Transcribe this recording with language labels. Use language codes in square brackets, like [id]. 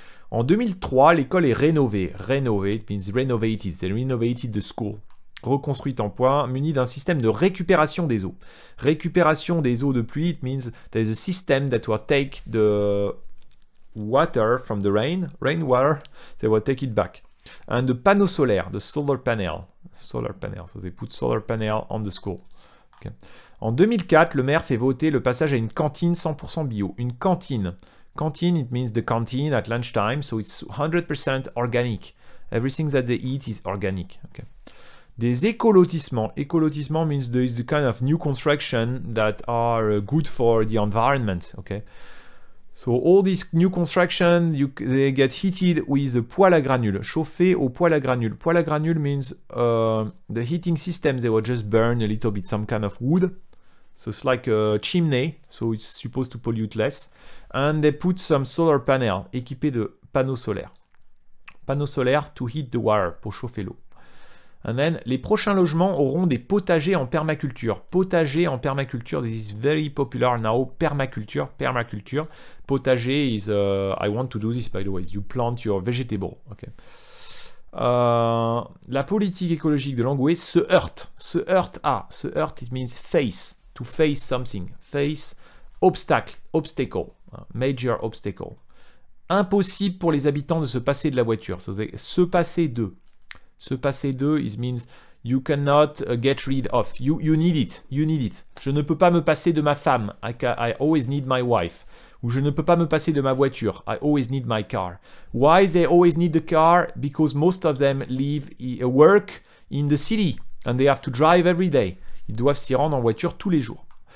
[fr] En 2003, l'école est rénovée. Rénovée, [en] it means renovated. They renovated the school. [fr] Reconstruite en bois, munie d'un système de récupération des eaux. Récupération des eaux de pluie, [en] it means there is a system that will take the water from the rainwater, they will take it back. And the panneaux solaires, the solar panel, so they put solar panel on the school. Okay. [fr] En 2004, le maire fait voter le passage à une cantine 100% bio. Une cantine. [en] Cantine, it means the canteen at lunchtime, so it's 100% organic. Everything that they eat is organic. Okay. Des écolotissements. Écolotissement means there is the kind of new construction that are good for the environment. Okay. So all these new construction, they get heated with a poêle à granules. [fr] Chauffé au poêle à granules. [en] Poêle à granules means the heating system, they will just burn a little bit some kind of wood. So it's like a chimney, so it's supposed to pollute less. And they put some solar panel, [fr] équipé de panneaux solaires. Panneaux solaires [en] to heat the water, [fr] pour chauffer l'eau. [en] And then, [fr] les prochains logements auront des potagers en permaculture. [en] Potager en permaculture, this is very popular now. Permaculture. Potager is, I want to do this by the way, you plant your vegetable. Okay. [fr] La politique écologique de Langoué se heurte. [en] Se heurte, it means face. To face something. Face, obstacle. Major obstacle. [fr] Impossible pour les habitants de se passer de la voiture. So se passer de. [en] Se passer de, it means you cannot get rid of. You need it. [fr] Je ne peux pas me passer de ma femme. [en] I always need my wife. [fr] Ou je ne peux pas me passer de ma voiture. [en] I always need my car. Why they always need the car? Because most of them work in the city and they have to drive every day. [fr] Ils doivent s'y rendre en voiture tous les jours.